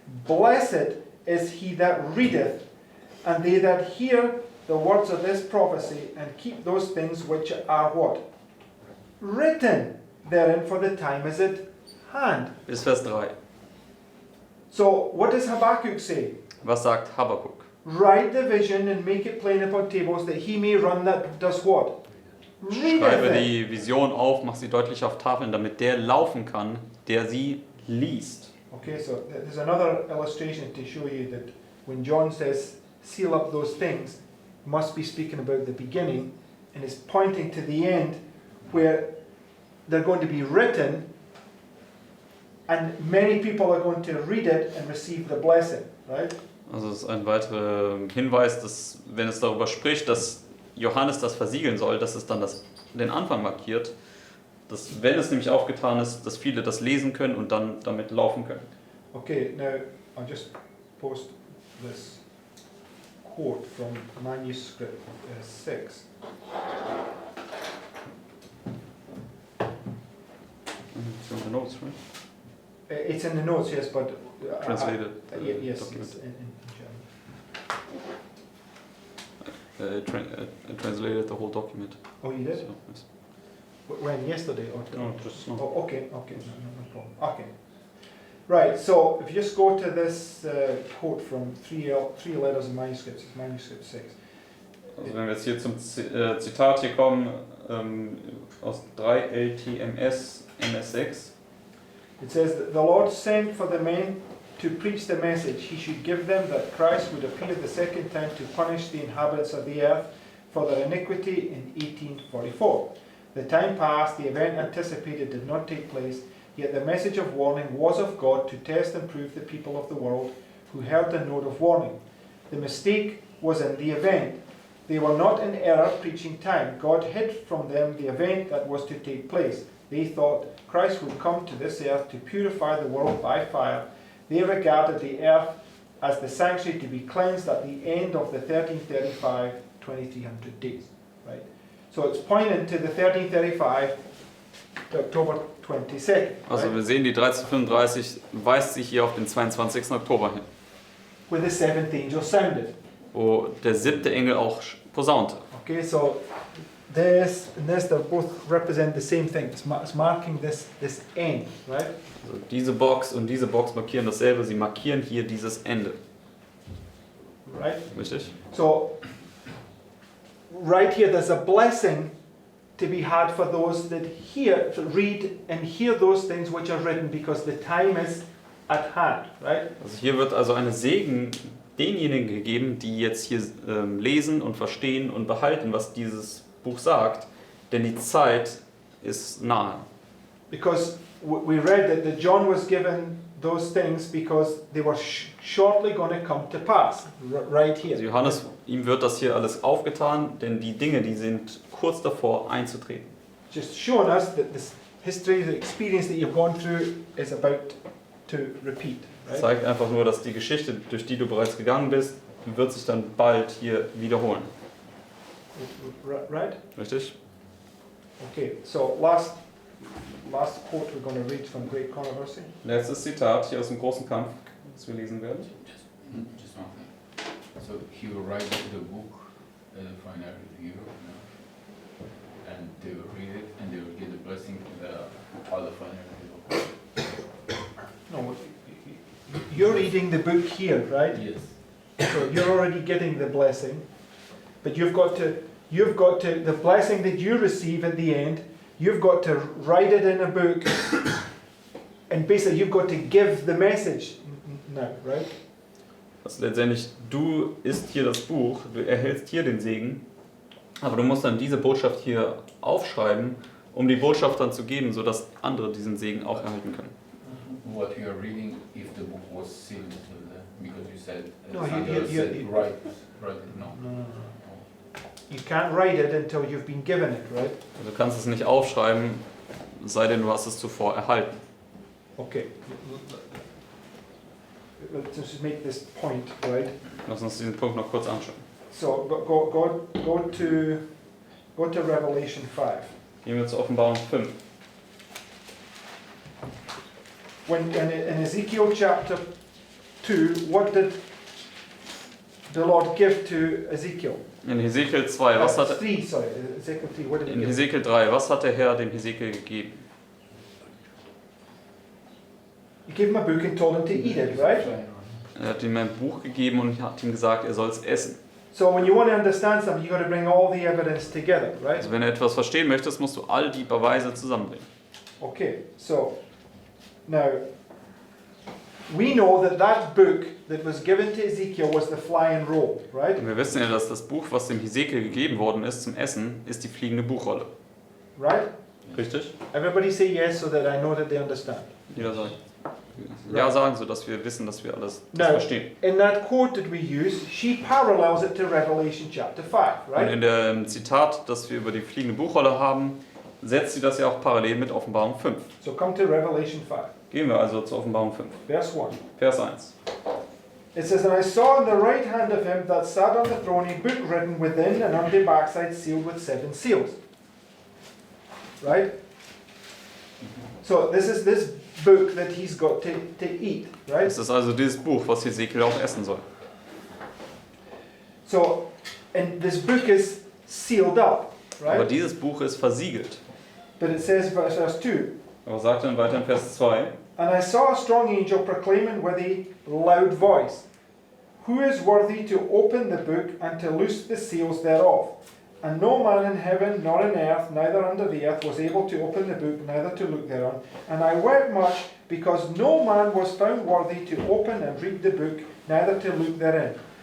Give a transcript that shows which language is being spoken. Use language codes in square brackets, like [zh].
[en] Blessed is he that readeth, and they that hear the words of this prophecy, and keep those things which are what? Written therein, for the time is at hand. [de] Bis Vers 3. [en] So, what does Habakkuk say? [de] Was sagt Habakkuk? [en] Write the vision and make it plain upon tables, that he may run that does what? [de] Schreibe [en] Readeth it. [de] die Vision auf, mach sie deutlich auf Tafeln, damit der laufen kann, der sie liest. [en] Okay, so there's another illustration to show you that when John says, seal up those things, he must be speaking about the beginning, and is pointing to the end, where they're going to be written, and many people are going to read it and receive the blessing, right? [de] Also es ist ein weiterer Hinweis, dass wenn es darüber spricht, dass Johannes das versiegeln soll, dass es dann den Anfang markiert, dass wenn es nämlich aufgetan ist, dass viele das lesen können und dann damit laufen können. [en] Okay, now I'll just post this quote from manuscript 6. It's in the notes, right? It's in the notes, yes, but Translated. yes, document. it's in German. Translated the whole document. Oh, you did? So, yes. When, yesterday or? No, just no. Oh, okay, no problem. Okay. Right, so if you just go to this quote from three letters in manuscripts, it's manuscript 6. [de] Also wenn wir jetzt hier zum Zitat hier kommen, aus 3 LTMS MS6. [en] It says that the Lord sent for the men to preach the message. He should give them that Christ would appear the second time to punish the inhabitants of the earth for their iniquity in 1844. The time passed, the event anticipated did not take place, yet the message of warning was of God to test and prove the people of the world who heard the note of warning. The mistake was in the event. They were not in error preaching time. God hid from them the event that was to take place. They thought Christ would come to this earth to purify the world by fire. They regarded the earth as the sanctuary to be cleansed at the end of the 1335, 2300 days. Right? So it's pointing to the 1335, October 22nd. [de] Also [en] Right? [de] wir sehen, die 1335 weist sich hier auf den 22. Oktober hin, [en] Where the seventh angel sounded. [de] wo der 7. Engel auch posaunte. [en] Okay, so this and this, they both represent the same thing. It's marking this end, right? [de] Also diese Box und diese Box markieren dasselbe, sie markieren hier dieses Ende. [en] Right? [de] Richtig? [en] So, right here, there's a blessing to be had for those that hear, read and hear those things which are written, because the time is at hand, right? [de] Also hier wird also eine Segen denjenigen gegeben, die jetzt hier lesen und verstehen und behalten, was dieses Buch sagt, denn die Zeit ist nahe. [en] Because we read that John was given those things because they were shortly going to come to pass, right here. [de] Also Johannes, ihm wird das hier alles aufgetan, denn die Dinge, die sind kurz davor einzutreten. [en] Just showing us that this history, the experience that you've gone through is about to repeat. Right? [de] Zeigt einfach nur, dass die Geschichte, durch die du bereits gegangen bist, wird sich dann bald hier wiederholen. [en] Right? [de] Richtig? [en] Okay, so last quote we're going to read from Great Controversy. [de] Letztes Zitat hier aus dem großen Kampf, das wir lesen werden. [en] Just one thing. So he will write the book for an review, and they will read it and they will give the blessing to the other final review. No, you're reading the book here, right? Yes. So you're already getting the blessing, but you've got to, the blessing that you receive at the end, you've got to write it in a book, and basically you've got to give the message now, right? [de] Also letztendlich, du isst hier das Buch, du erhältst hier den Segen, aber du musst dann diese Botschaft hier aufschreiben, um die Botschaft dann zu geben, sodass andere diesen Segen auch erhalten können. [en] What you are reading, if the book was sealed, because you said, No, Sandra you- said write it, no. No. You can't write it until you've been given it, right? [de] Also du kannst es nicht aufschreiben, sei denn du hast es zuvor erhalten. [en] Okay. Let's just make this point, right? [de] Lass uns diesen Punkt noch kurz anschauen. [en] So go to Revelation 5. [de] Gehen wir zur Offenbarung 5. [en] When in Ezekiel chapter 2, what did the Lord give to Ezekiel? [de] In Hesekiel 2, was hat [en] 3, sorry, Ezekiel 3, what did he [de] in [en] give? [de] Hesekiel 3, was hat der Herr dem Hesekiel gegeben? [en] He gave him a book and told him to eat it, right? [de] Er hat ihm ein Buch gegeben und hat ihm gesagt, er soll es essen. [en] So when you want to understand something, you've got to bring all the evidence together, right? [de] Also wenn du etwas verstehen möchtest, musst du all die Beweise zusammenbringen. [en] Okay, so now we know that that book that was given to Ezekiel was the flying roll, right? [de] Und wir wissen ja, dass das Buch, was dem Hesekiel gegeben worden ist zum Essen, ist die fliegende Buchrolle. [en] Right? [de] Richtig? [en] Everybody say yes so that I know that they understand. [de] Jeder sagt ja sagen, sodass wir wissen, dass wir alles das [en] No. [de] verstehen. [en] In that quote that we use, she parallels it to Revelation chapter 5, [de] Und [en] right? [de] in dem Zitat, das wir über die fliegende Buchrolle haben, setzt sie das ja auch parallel mit Offenbarung 5. [en] So come to Revelation 5, [de] Gehen wir also zur Offenbarung 5. [en] verse 1. [de] Vers 1. [en] It says, And I saw in the right hand of him that sat on the throne a book written within and on the backside sealed with 7 seals. Right? So this is this book that he's got to eat, right? [de] Es ist also dieses Buch, was Hesekiel auch essen soll. [en] So, and this book is sealed up, [de] Aber [en] right? [de] dieses Buch ist versiegelt. [en] But it says, verse 2, [de] Aber sagt dann weiter in Vers 2, [en] And I saw a strong angel proclaiming with a loud voice, Who is worthy to open the book and to loose the seals thereof? And no man in heaven nor in earth, neither under the earth, was able to open the book, neither to look thereon. And I wept much, because no man was found worthy to open and read the book, neither to look therein.